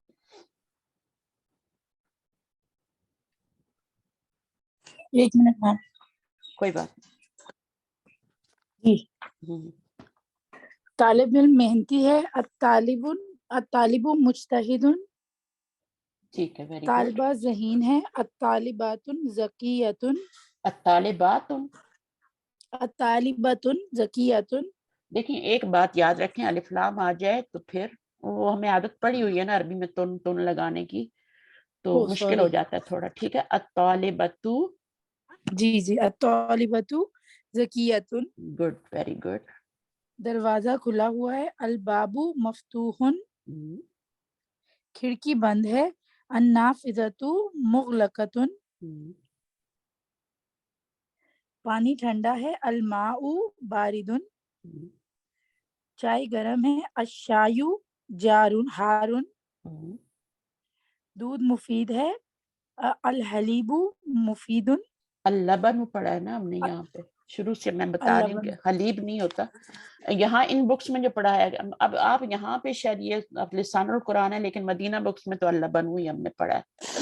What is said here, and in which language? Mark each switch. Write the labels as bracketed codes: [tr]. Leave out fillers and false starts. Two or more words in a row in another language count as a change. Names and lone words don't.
[ur] ایک منٹ میم. کوئی بات جی. نہیں. طالب علم محنتی ہے. [ar] الطالب مجتہد. [ur] ٹھیک ہے [en] very good. [ur] طالبہ ذہین ہے. [ar] الطالبات ذکیۃ. الطالبات. الطالبۃ ذکیۃ. [ur] دیکھیں ایک بات یاد رکھیں الف لام آ جائے تو پھر وہ ہمیں عادت پڑی ہوئی ہے نا عربی میں تن لگانے کی تو مشکل ہو جاتا ہے تھوڑا. ٹھیک ہے. [ar] الطالبۃ. [ur] جی جی. [ar] الطالبۃ ذکیۃ. [en] good very good. [ur] دروازہ کھلا ہوا ہے. [ar] الباب مفتوح. [ur] کھڑکی بند ہے. [ar] النافذۃ مغلقۃ. [ur] پانی ٹھنڈا ہے. [ar] الماء بارد. [ur] چائے گرم ہے. [ar] الشائی جار حار. [ur] دودھ مفید ہے. [ar] الحلیب مفید. [ur] اللبن پڑھا ہے نا ہم نے یہاں پہ شروع سے. میں بتا رہی ہوں کہ [ar] اللبن. [ur] حلیب نہیں ہوتا یہاں ان بکس میں جو پڑھا ہے. اب آپ یہاں پہ شاید یہ لسان القرآن ہے لیکن مدینہ بکس میں تو اللبن ہوئی ہم نے پڑھا ہے.